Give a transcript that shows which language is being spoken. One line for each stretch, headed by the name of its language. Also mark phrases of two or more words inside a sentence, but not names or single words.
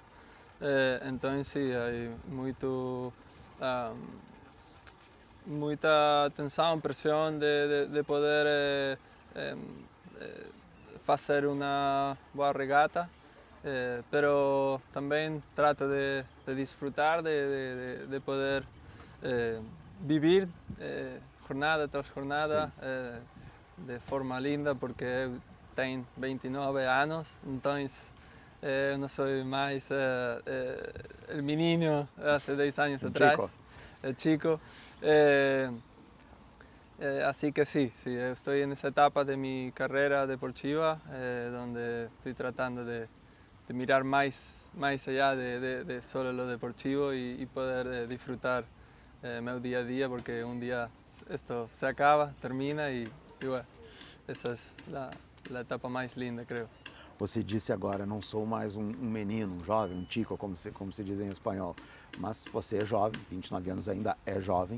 Portuguese: Então sim, há muita tensão, pressão de poder fazer uma boa regata, pero também
Spanish: trato de disfrutar, de poder vivir jornada tras jornada
Portuguese: de forma linda, porque eu tenho 29 anos, então eu não sou mais o menino há 10 anos atrás, chico.
Spanish: Así que sí,
Portuguese: eu estou nessa etapa de minha carreira deportiva, onde estou tratando de mirar mais
Spanish: allá de solo lo deportivo
Portuguese: e poder disfrutar meu dia a dia, porque um dia isto se acaba, termina e bueno, essa é a etapa mais linda, creio. Você disse agora, não sou mais um menino, um jovem, um chico, como se diz em espanhol, mas você é jovem, 29 anos ainda é jovem.